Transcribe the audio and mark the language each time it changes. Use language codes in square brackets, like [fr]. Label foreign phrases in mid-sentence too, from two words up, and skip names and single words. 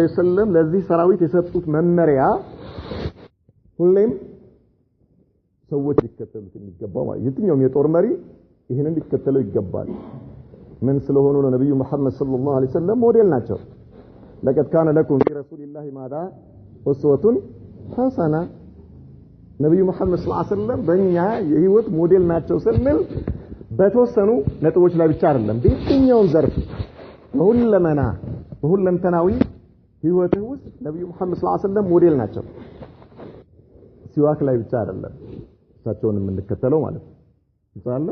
[am] ወሰለም ለዚህ ሰራዊት የሰጡት መመሪያ ሁሌም ሰዎች ሊከተሉት የሚገባው ማለት የትኛውም የጦር መሪ ይሄንን ሊከተለው ይገባል ምን ስለሆኑ ነው ነብዩ መሐመድ [ar] صلى الله عليه وسلم [am] ሞዴል ናቸው [ar] لقد كان لكم في رسول الله ماذا أسوة حسنة [am] ነብዩ መሐመድ [ar] صلى الله عليه وسلم [am] በእኛ የህይወት ሞዴል ናቸው ስንል በተወሰኑ ነጥቦች ላይ ብቻ አይደለም በየትኛው ዘርፍ በሁለንተናዊ ህይወትህ ውስጥ ነብዩ መሐመድ [ar] صلى الله عليه وسلم [am] ሞዴል ናቸው ሲዋክ ላይ ብቻ አይደለም እሳቸውን የምንከተለው ማለት ነው ይጻለ